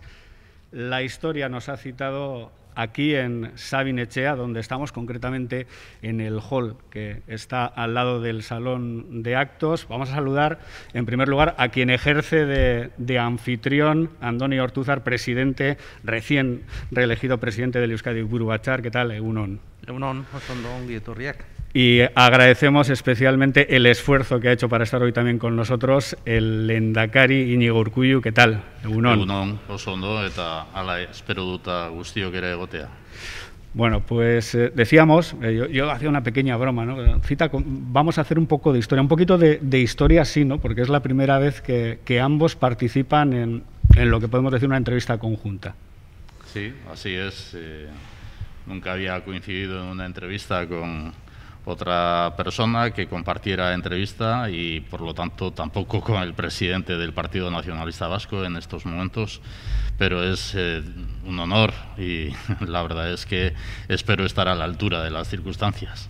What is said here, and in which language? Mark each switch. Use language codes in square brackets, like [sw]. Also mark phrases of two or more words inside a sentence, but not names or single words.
[es] La historia nos ha citado aquí en Sabin Etxea, donde estamos, concretamente en el hall que está al lado del salón de actos. Vamos a saludar, en primer lugar, a quien ejerce de anfitrión, Andoni Ortuzar, presidente, recién reelegido presidente del Euskadi Buru Batzar. ¿Qué tal, [eu] Egunon? Egunon, osondo ongi etorriak. [es] Y agradecemos especialmente el esfuerzo que ha hecho para estar hoy también con nosotros el lehendakari Iñigo Urkullu. ¿Qué tal? [eu] Egunon. Egunon, oso ondo, eta hala espero dut guztiok ere egotea. [es] Bueno, pues decíamos, yo hacía una pequeña broma, ¿no? Vamos a hacer un poco de historia, un poquito de historia sí, ¿no? Porque es la primera vez que ambos participan en lo que podemos decir una entrevista conjunta. Sí, así es. Nunca había coincidido en una entrevista con otra persona que compartiera entrevista y, por lo tanto, tampoco con el presidente del Partido Nacionalista Vasco en estos momentos, pero es un honor y la verdad es que espero estar a la altura de las circunstancias.